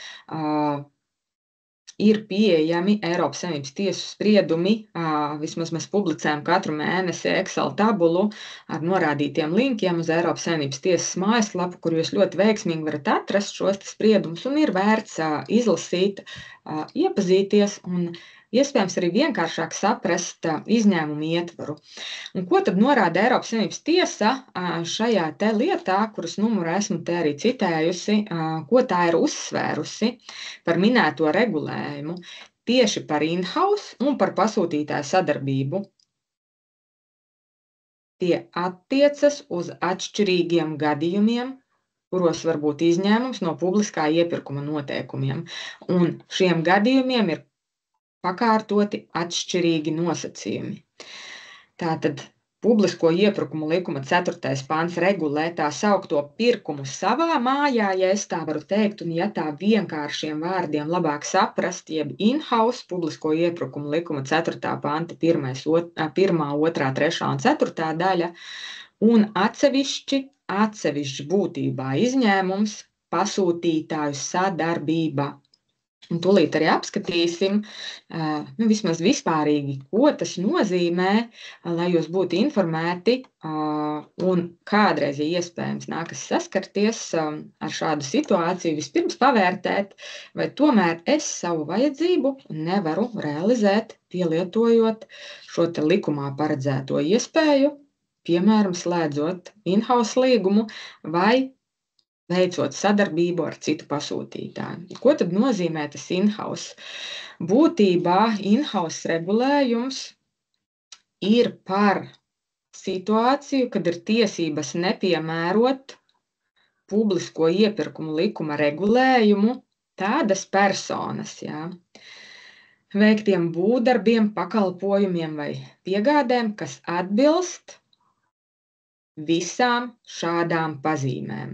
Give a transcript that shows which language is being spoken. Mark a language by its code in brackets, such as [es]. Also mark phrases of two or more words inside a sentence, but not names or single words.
[lv] ir pieejami Eiropas Savienības tiesu spriedumi, vismaz mēs publicējam katru mēnesi Excel tabulu ar norādītiem linkiem uz Eiropas Savienības tiesas mājaslapu, kur jūs ļoti veiksmīgi varat atrast šos spriedumus un ir vērts izlasīt, iepazīties un iespējams arī vienkāršāk saprast izņēmumu ietvaru. Un ko tad norāda Eiropas Savienības tiesa šajā te lietā, kuras numuru esmu te arī citējusi, ko tā ir uzsvērusi par minēto regulējumu, tieši par in-house un par pasūtītāju sadarbību. Tie attiecas uz atšķirīgiem gadījumiem, kuros var būt izņēmums no publiskā iepirkuma noteikumiem. Un šiem gadījumiem ir pakārtoti atšķirīgi nosacījumi. Tātad publisko iepirkumu likuma 4. pants regulē tā saukto pirkumu savā mājā, ja es tā varu teikt, un ja tā vienkāršiem vārdiem labāk saprast, jeb in-house publisko iepirkumu likuma 4. panta 1., 2., 3. un 4. daļa, un atsevišķi būtībā izņēmums pasūtītāju sadarbība. Un tūlīt arī apskatīsim, vismaz vispārīgi, ko tas nozīmē, lai jūs būtu informēti un kādreiz, ja iespējams, nākas saskarties ar šādu situāciju, vispirms pavērtēt, vai tomēr es savu vajadzību nevaru realizēt, pielietojot šo te likumā paredzēto iespēju, piemēram, slēdzot in-house līgumu vai veicot sadarbību ar citu pasūtītāju. Ko tad nozīmē tas in-house? Būtībā in-house regulējums ir par situāciju, kad ir tiesības nepiemērot publisko iepirkumu likuma regulējumu tādas personas, veiktiem būvdarbiem, pakalpojumiem vai piegādēm, kas atbilst visām šādām pazīmēm.